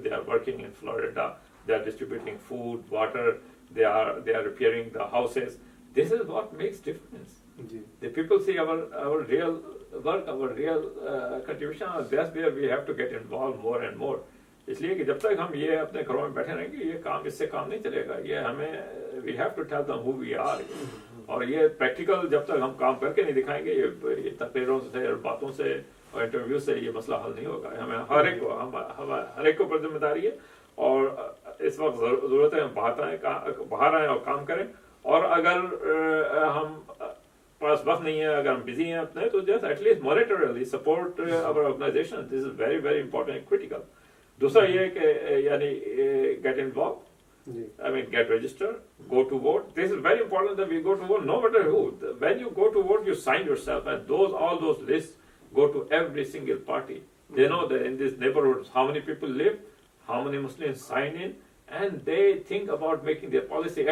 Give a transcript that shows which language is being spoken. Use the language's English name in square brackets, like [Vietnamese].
[English] They are working in Florida. They are distributing food, water. They are repairing the houses. This is what makes difference. The people see our real work, our real contribution. That's where we have to get involved more and more. [Urdu] اس لیے کہ جب تک ہم یہ اپنے گھروں میں بیٹھے رہیں گے یہ کام اس سے کام نہیں چلے گا. یہ ہمیں [English] We have to tell them who we are. [Urdu] اور یہ پریکٹیکل جب تک ہم کام کر کے نہیں دکھائیں گے، یہ تقریروں سے اور باتوں سے اور انٹرویو سے یہ مسئلہ حل نہیں ہوگا. ہمیں ہر ایک کو پر ذمہ داری ہے، اور اس وقت ضرورت ہے ہم باہر آئیں اور کام کریں. اور اگر ہم پاس وقت نہیں ہے، اگر ہم بزی ہیں اپنے، تو [English] Just at least monetarily support our organization. This is very very important, critical. [Urdu] دوسرا یہ کہ یعنی [English] Get involve, I mean, get registered, go to vote. This is very important that we go to vote, no matter who. When you go to vote, you sign yourself, and all those lists go to every single party. They know that in this neighborhood how many people live, how many Muslims sign in, and they think about making their policy.